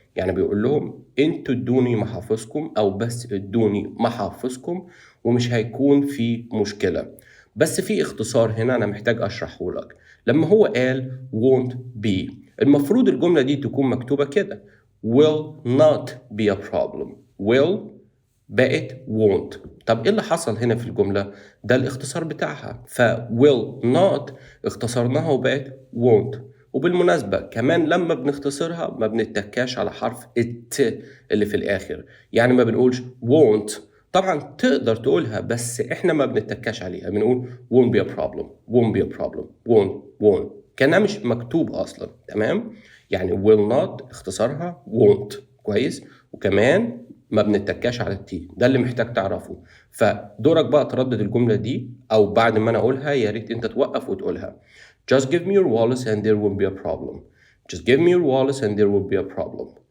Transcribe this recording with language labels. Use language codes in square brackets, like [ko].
[ar] يعني بيقول لهم انتوا ادوني محافظكم او بس ادوني محافظكم ومش هيكون في مشكلة. بس في اختصار هنا انا محتاج اشرحه لك. لما هو قال [en] won't be، [ar] المفروض الجملة دي تكون مكتوبة كده [en] will not be a problem. [ar] will بقت won't. طب ايه اللي حصل هنا في الجملة؟ ده الاختصار بتاعها، ف will not اختصرناها وبقت won't. وبالمناسبة كمان لما بنختصرها ما بنتكاش على حرف it اللي في الآخر، يعني ما بنقولش won't. طبعا تقدر تقولها بس احنا ما بنتكاش عليها، بنقول [en] won't be a problem won't [ar] be a problem won't كانها مش مكتوب أصلا. تمام؟ يعني will not اختصارها won't. كويس؟ وكمان ما بنتكاش على التي، ده اللي محتاج تعرفه. فدورك بقى تردد الجملة دي، أو بعد ما أنا أقولها يا ريت أنت توقف وتقولها. [en] Just give me your wallets and there won't be a problem. Just give me your wallets and there will be a problem.